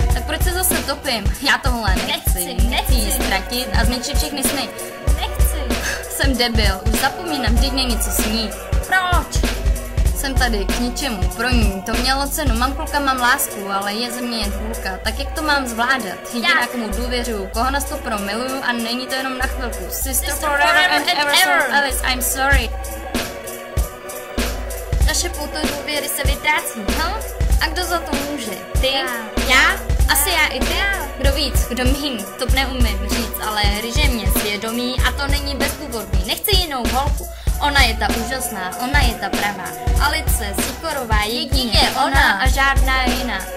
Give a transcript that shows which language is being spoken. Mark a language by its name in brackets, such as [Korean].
[Czech] Tak proč se zase topím? Já tohle nechci jí ztratit a zničit všechny sny. Jsem debil, už zapomínám, vždyť není co snít. Proč? Jsem tady k ničemu, pro ní to mělo cenu, mám kluka, mám lásku, ale je ze mě jen půlka, tak jak to mám zvládat? Jediná, komu důvěřuju, koho na 100% miluju a není to jenom na chvilku. [English] Sister forever and ever, so Alice, I'm sorry. [Czech] Naše pouto důvěry se vytrácí, A kdo za to může? Ty? Já? Asi já i ty? Kdo víc, kdo míň, to neumím říct, ale ryže mě svědomí a to není bezpůvodný, nechci jinou holku. Ona je ta úžasná, ona je ta pravá. Alice Sikorová, jedině ona a žádná jiná.